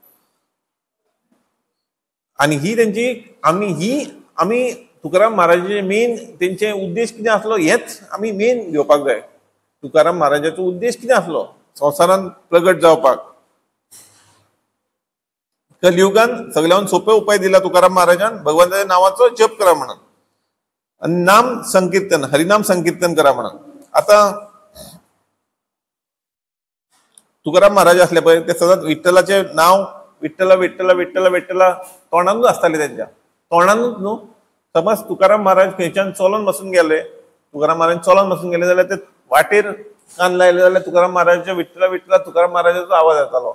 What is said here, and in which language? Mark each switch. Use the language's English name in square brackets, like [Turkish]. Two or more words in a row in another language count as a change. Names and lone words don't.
[Konkani] आणि ही त्यांची आमी तुकाराम महाराजाचे मेन तेंचे उद्देश कितें आसलो हेच आमी मेन घेवपाक जाय. तुकाराम महाराजाचो उद्देश कितें आसलो संवसारान प्रगट जावपाक. कलियुगान सगळ्यान सोपे उपाय दिला तुकाराम महाराजान, भगवंताच्या नावाचो जप करा म्हणून आणि नाम संकीर्तन हरिनाम संकीर्तन करा म्हणून. आता तुकाराम महाराज असले पळय ते सदांच विठ्ठलाचे नाव विठ्ठला विठ्ठला विठ्ठला विठ्ठला तोंडानूच आसताले त्यांच्या तोंडानूच न्हू. समज तुकाराम महाराज खंयच्यान चलोन बसून गेले, तुकाराम महाराज चलोन बसून गेले जाल्यार ते वाटेर कान लायले जाल्यार तुकाराम महाराजाच्या विठ्ठला विठ्ठला तुकाराम महाराजाचो आवाज येतालो.